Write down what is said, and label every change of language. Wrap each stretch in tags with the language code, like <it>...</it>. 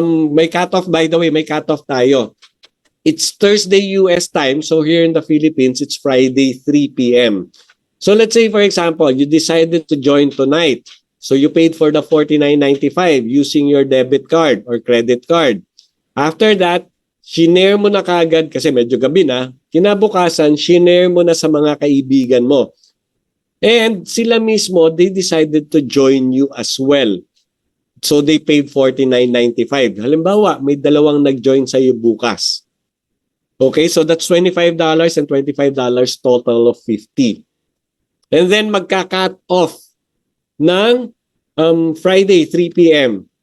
<tl>May cutoff,</tl> <en>by the way,</en> <tl>may cutoff tayo.</tl> <en>It's Thursday US time, so here in the Philippines, it's Friday 3 p.m. So let's say, for example, you decided to join tonight. So you paid for the $49.95 using your debit card or credit card. After that,</en> <tl>shinare mo na kagad kasi medyo gabi na. Kinabukasan, shinare mo na sa mga kaibigan mo.</tl> <en>And</en> <tl>sila mismo,</tl> <en>they decided to join you as well. So they paid $49.95.</en> <tl>Halimbawa, may dalawang nag-join sa iyo bukas.</tl> <en>Okay, so that's $25 and $25 total of $50. And then</en> <tl>magka-cut off ng Friday 3 p.m.</tl>